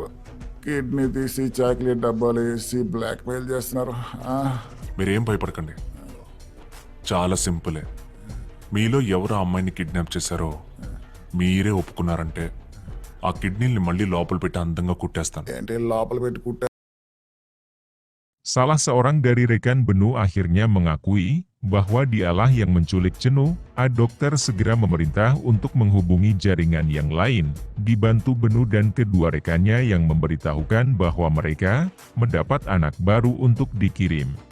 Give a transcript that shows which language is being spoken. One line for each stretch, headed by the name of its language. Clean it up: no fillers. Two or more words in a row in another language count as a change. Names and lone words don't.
Telugu: కిడ్నీ తీసి చాక్లెట్ డబ్బాలు వేసి
English: black mail
Telugu: చేస్తున్నారు. మీరేం భయపడకండి, చాలా సింపులే. మీలో ఎవరు ఆ అమ్మాయిని కిడ్నాప్ చేశారో మీరే ఒప్పుకున్నారంటే ఆ కిడ్నీల్ని మళ్ళీ లోపల పెట్టి అందంగా కుట్టేస్తాను. ఏంటి లోపల పెట్టి కుట్టే?
Indonesian: Salah seorang dari rekan Benu akhirnya mengakui bahwa dialah yang menculik Cenu. A Dokter segera memerintah untuk menghubungi jaringan yang lain, dibantu Benu dan kedua rekannya yang memberitahukan bahwa mereka mendapat anak baru untuk dikirim.